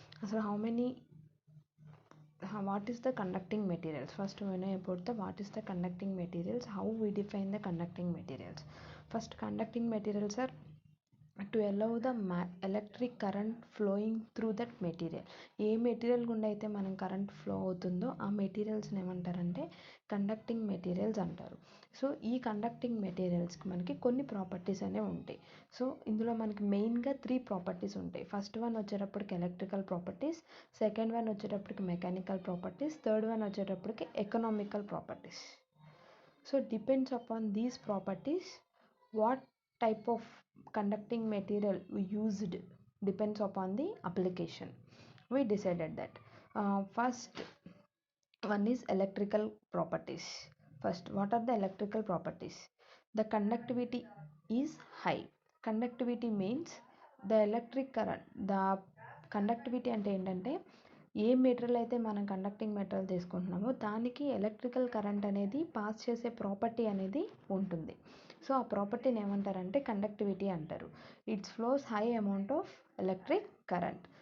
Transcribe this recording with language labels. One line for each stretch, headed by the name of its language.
English: So what is the conducting materials? First we know about the what is the conducting materials, how we define the conducting materials. First, conducting materials are to allow the electric current flowing through that material.
Telugu: ఏ material గుండా అయితే మనం current flow అవుతుందో ఆ మెటీరియల్స్ని ఏమంటారంటే conducting materials అంటారు. So ఈ conducting మెటీరియల్స్కి మనకి కొన్ని ప్రాపర్టీస్ అనేవి ఉంటాయి. సో ఇందులో మనకి మెయిన్గా 3 ప్రాపర్టీస్ ఉంటాయి. ఫస్ట్ వన్ వచ్చేటప్పటికి ఎలక్ట్రికల్ ప్రాపర్టీస్, సెకండ్ వన్ వచ్చేటప్పటికి మెకానికల్ ప్రాపర్టీస్, థర్డ్ వన్ వచ్చేటప్పటికి economical properties.
English: So depends upon these properties, what type of conducting material we used depends upon the application. We decided that. First one is electrical properties. First, what are the electrical properties? The conductivity is high. Conductivity means the electric current.
Telugu: The conductivity అంటే ఏంటంటే ఏ material అయితే మనం conducting material తీసుకుంటున్నామో దానికి electrical current అనేది pass చేసే property అనేది ఉంటుంది. So ఆ ప్రాపర్టీని ఏమంటారంటే కండక్టివిటీ అంటారు.
English: It's flows high amount of electric current.